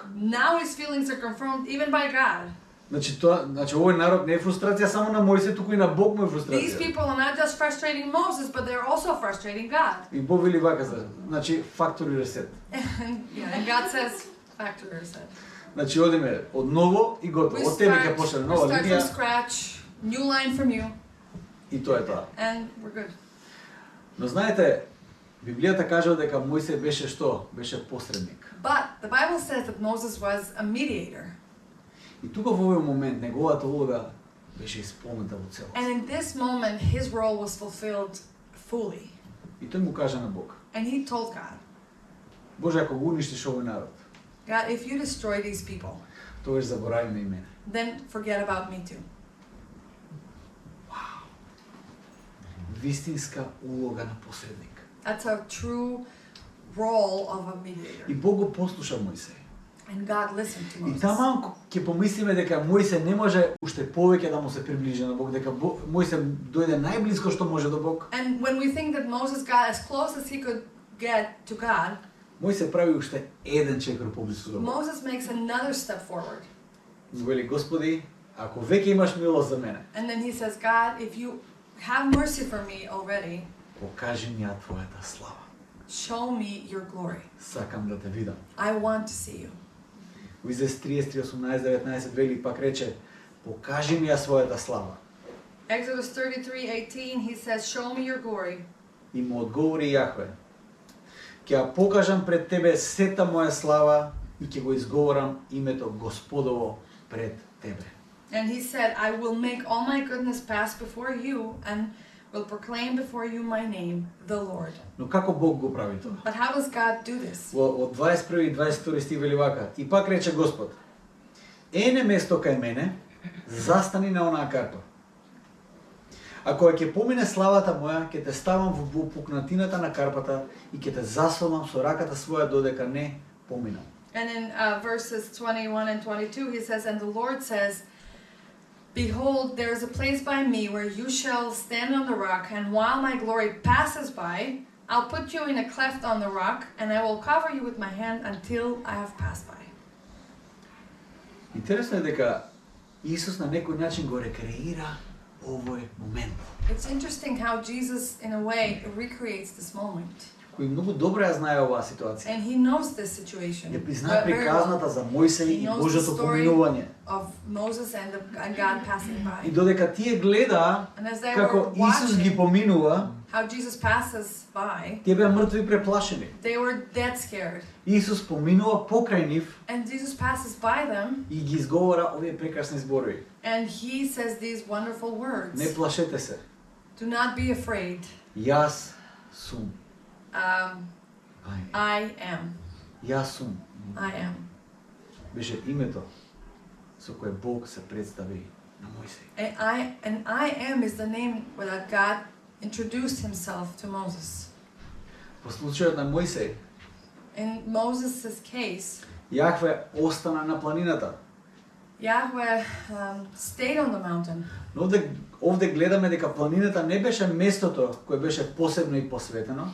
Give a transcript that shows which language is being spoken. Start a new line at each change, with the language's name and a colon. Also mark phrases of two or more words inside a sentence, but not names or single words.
English: Now his feelings are confirmed even by God.
Macedonian: Значи овој народ не е фрустрација само на Мојсей, туку и на Бог му е
English: These
Macedonian: фрустрација.
English: people are not just frustrating Moses, but they're also frustrating God.
Macedonian: И Бог вели вака за, значи
English: factory reset. And God says, factory reset.
Macedonian: Значи одиме од ново и готово. Од тебе ќе почне
English: We
Macedonian: нова
English: start from
Macedonian: линија
English: scratch, new line from you,
Macedonian: и тоа е тоа.
English: and we're good.
Macedonian: Но знаете, Библијата кажува дека Мојсей беше што? Беше посредник.
English: But the Bible says that Moses was a mediator.
Macedonian: И тука во овој момент неговата улога беше исполнета во целост.
English: And in this moment, his role was fulfilled fully.
Macedonian: И тој му кажа на Бог:
English: And he told God,
Macedonian: Боже, ако го уништиш овој народ,
English: God, if you destroy these people,
Macedonian: тогаш заборави ме и мене.
English: then forget about me too.
Macedonian: Вистинска улога на посредник.
English: That's a true role of a
Macedonian: И
English: mediator.
Macedonian: Бог го послуша Мојсей.
English: And God listened to
Macedonian: И
English: Moses.
Macedonian: таман ќе помислиме дека Мојсей не може уште повеќе да му се приближи на Бог, дека Мојсей дојде најблиско што може до Бог.
English: And when we think that Moses got as close as he could get to God,
Macedonian: Мојсей прави уште еден чекор поблиску до Бог.
English: Moses makes another step forward.
Macedonian: Вели: Господи, ако веќе имаш милост за мене,
English: And then he says, God, if you have mercy for me already,
Macedonian: покажи ми ја твојата слава.
English: show me your glory.
Macedonian: Сакам да те видам.
English: I want to see you.
Macedonian: Во Израел 30, 18, 19 вели пак рече: покажи ми ја својата слава.
English: Exodus 33:18, he says, show me your glory.
Macedonian: И му одговори Јахве: ќе ја покажам пред тебе сета моја слава и ќе го изговорам името Господово пред тебе.
English: And he said, I will make all my goodness pass before you and will proclaim before you my name, the Lord.
Macedonian: Но како Бог го прави тоа?
English: But how does God do this?
Macedonian: Од 21 и 22 стих вели вака: И пак рече Господ: Ене место кај мене, застани на онаа карпа. А кога ќе помине славата моја, ќе те ставам во пукнатината на карпата и ќе те засолам со раката своја додека не поминам.
English: And in verses 21 and 22, he says, And the Lord says, Behold, there is a place by me where you shall stand on the rock, and while my glory passes by, I'll put you in a cleft on the rock, and I will cover you with my hand until I have passed by.
Macedonian: Интересно е дека Исус на некој начин го рекреира овој момент,
English: It's interesting how Jesus, in a way, recreates this moment.
Macedonian: кој многу добро ја знае оваа ситуација.
English: And he knows this situation
Macedonian: Ја признае
English: very well,
Macedonian: приказната за Мојсей
English: He
Macedonian: и
English: knows the
Macedonian: Божјото
English: story.
Macedonian: поминување.
English: of Moses and God passing
Macedonian: И
English: by.
Macedonian: додека тие гледаа
English: And as they
Macedonian: како
English: were
Macedonian: Исус ги
English: watching
Macedonian: поминува,
English: how Jesus passes by,
Macedonian: тие беа мртви преплашени.
English: they were dead scared.
Macedonian: Исус поминува покрај нив
English: And Jesus passes by them,
Macedonian: и ги изговора овие прекрасни зборови.
English: and he says these wonderful words.
Macedonian: Не плашете се.
English: Do not be afraid.
Macedonian: Јас сум.
English: I am.
Macedonian: Јас сум.
English: I am.
Macedonian: Беше името со кое Бог се представи на Мојсей.
English: And I am is the name that God introduced himself to Moses.
Macedonian: Во случајот на Мојсей,
English: In Moses' case,
Macedonian: Јахве остана на планината.
English: Yahweh stayed on the mountain.
Macedonian: Но овде гледаме дека планината не беше местото кое беше посебно и посветено,